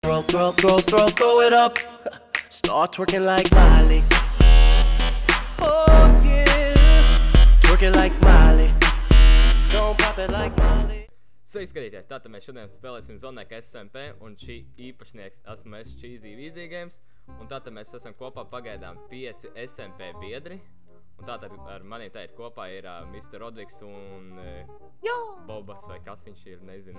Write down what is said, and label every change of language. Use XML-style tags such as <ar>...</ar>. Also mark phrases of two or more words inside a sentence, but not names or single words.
<en>Throw it up. Start twerking like Miley. Oh yeah. Twerking like Miley. Don't pop it like Miley.</en> <lv>Sveiki, skatītāji! Tātad mēs šodien spēlēsim Zoneka SMP, un šī īpašnieks esmu es Cheesy Easy Games, un tātad mēs esam kopā pagaidām 5 SMP biedri, un tātad ar maniem teikt kopā ir Mr. Rodvigs un Bobas, vai kas viņš ir, nezinu.</lv>